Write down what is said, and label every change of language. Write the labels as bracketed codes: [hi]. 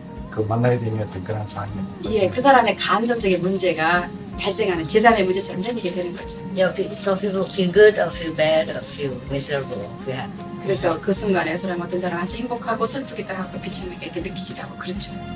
[ko] 그 만나게 되면 어떤 그런 상황이. 예, 그 사람의 감정적인 문제가 발생하는 제3의 문제처럼 생기게 되는 거죠. [en] So people feel good or feel bad or feel miserable, feel happy. [ko] 그래서 그 순간에 어떤 사람 아주 행복하고 슬프기도 하고 비참하게 이렇게 느끼기도 하고 그렇죠.